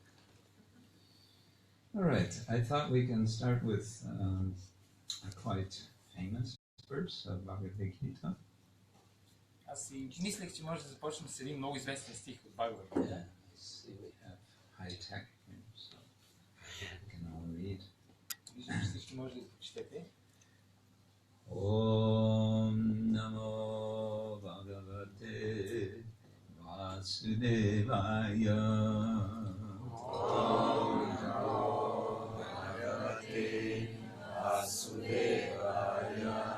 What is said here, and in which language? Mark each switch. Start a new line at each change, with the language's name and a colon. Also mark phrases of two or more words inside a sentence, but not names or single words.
English: All right, I thought we can start with a quite famous verse of Bhagavad-gita.
Bulgarian: Аз си мислех, че може да започнем с един много известен стих от Bhagavad-gita.
English: Yeah, see, we have high tech here, so we can all read.
Bulgarian: Виждам, че всички може да го прочетете.
Sanskrit: Om Namo Bhagavate Vasudevaya. Om Namo Bhagavate Vasudevaya.